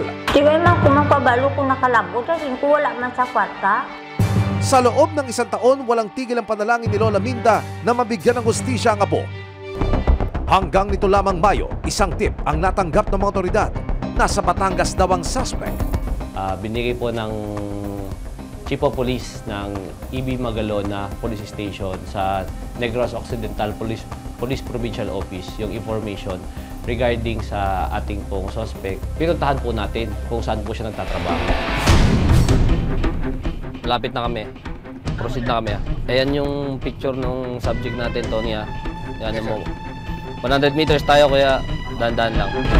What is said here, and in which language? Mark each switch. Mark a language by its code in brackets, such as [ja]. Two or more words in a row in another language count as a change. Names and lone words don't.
[hil] Di ba man kung magpabalo kung nakalabot, kasi kung wala man sa kwarta. [tl] Sa loob ng 1 taon, walang tigil ang panalangin ni Lola Minda na mabigyan ng hustisya ang apo. Hanggang nito lamang Mayo, isang tip ang natanggap ng mga otoridad. Nasa Batangas daw ang suspect. Binigay po ng Chief of Police ng EB Magalona Police Station sa Negros Occidental Police Provincial Office yung [en] information regarding [tl] sa ating pong suspect. Pinuntahan po natin kung saan po siya nagtatrabaho. Malapit na kami. Proceed na kami. Ayan yung picture ng subject natin, Tony. Yan mo. 100 meters tayo, kaya dahan-dahan lang.